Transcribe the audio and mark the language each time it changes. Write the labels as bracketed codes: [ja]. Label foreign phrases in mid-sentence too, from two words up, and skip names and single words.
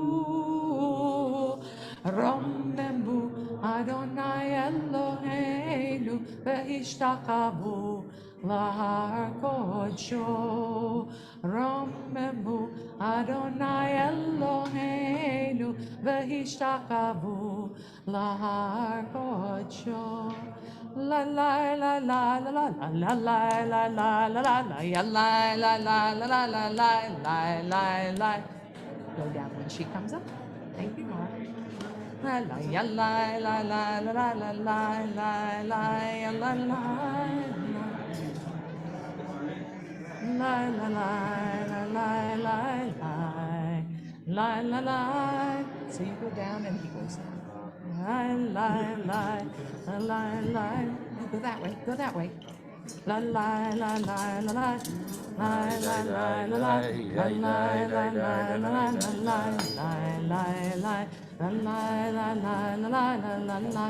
[he] רוממו אדני אלהינו והשתחוו להר קדשו. רוממו אדני אלהינו והשתחוו להר קדשו. La la la la la la la la la la la la la ya la la la la la la la la la. [en] Go down when she comes up. Thank you, Mark. La la ya la la la la la la la la la ya la la la la la la la la la la. So you go down and he goes down. La la la la la la. Go that way. Go that way. La la la la la la. La la la la la. La la la la la la. La la la la. La la la la la la la la.